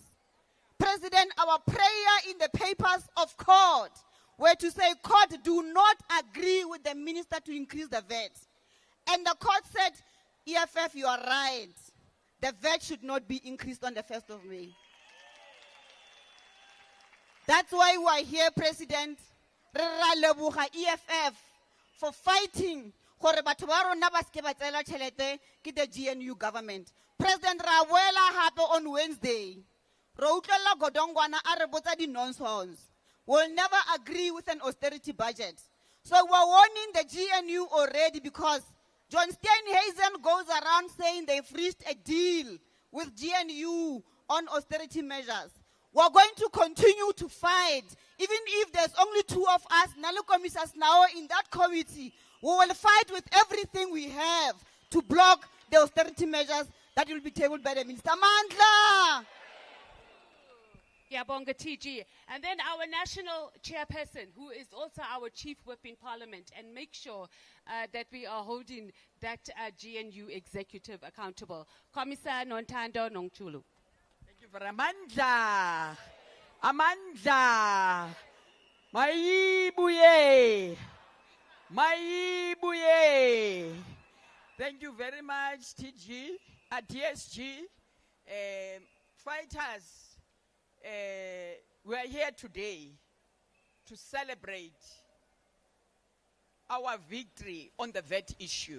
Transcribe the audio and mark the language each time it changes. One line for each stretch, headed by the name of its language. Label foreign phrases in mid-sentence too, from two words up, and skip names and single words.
English: President, our prayer in the papers of court were to say, court, do not agree with the minister to increase the VAT. And the court said, EFF, you are right. The VAT should not be increased on the 1st of May. That's why we are here, President.
Tswana: Re ra leboga EFF
English: for fighting
Tswana: gore batho ba rona ba ske ba tsela tšhelete ke
English: the GNU government.
Tswana: President, ra boela hape
English: on Wednesday.
Tswana: Re utlwela Godongwana a re botsa di nonsense.
English: We'll never agree with an austerity budget. So we're warning the GNU already because John Steenhuisen goes around saying they've reached a deal with GNU on austerity measures. We're going to continue to fight. Even if there's only 2 of us, Nalu Commissioners now in that committee, we will fight with everything we have to block the austerity measures that will be tabled by the Minister. Mandla! Yabonga TG. And then our national chairperson, who is also our chief whip in parliament, and make sure that we are holding that GNU executive accountable. Commissar Nontando Nongchulu. Thank you for Amandla. Amandla. Maibuye. Maibuye. Thank you very much, TG, TSG. Fighters. We are here today to celebrate our victory on the VAT issue.